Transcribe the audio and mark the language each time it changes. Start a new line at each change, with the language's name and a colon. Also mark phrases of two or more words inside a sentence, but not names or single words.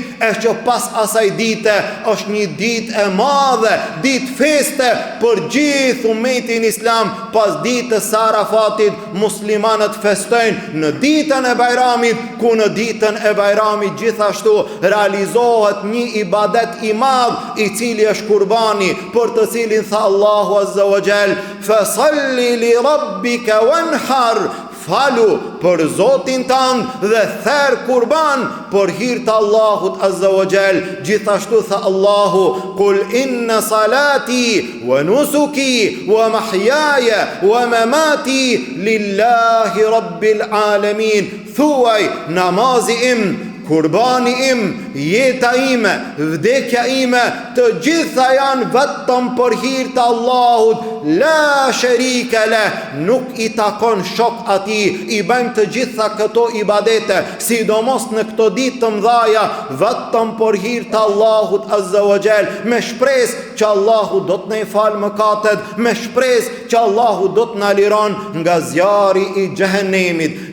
Albanian: E që pas asaj dite është një ditë e madhe, ditë feste për gjithë ummetin islam. Pas ditës së Arafatit muslimanët festojnë në ditën e Bajramit, ku në ditën e Bajramit gjithashtu realizohet një ibadet i madh, i cili është kurbani, për të cilin tha Allahu
Arabic: عز وجل, فصل لربك وانحر,
Albanian: falu për Zotin tënd dhe therr kurban për hir të Allahut
Arabic: عز وجل.
Albanian: Gjithashtu tha Allahu,
Arabic: قل إن صلاتي ونسكي ومحياي ومماتي لله رب العالمين.
Albanian: Thuaj, namazi im, kurbani im, jeta ime, vdekja ime, të gjitha janë vetëm për hir të Allahut,
Arabic: لا شريك له,
Albanian: nuk i takon shok atij. I bëjmë të gjitha këto ibadete, sidomos në këto ditë të mëdha, vetëm për hir të Allahut
Arabic: عز وجل,
Albanian: me shpresë që Allahu do të na fal mëkatet, me shpresë që Allahu do të na liron nga zjarri i xhehenemit.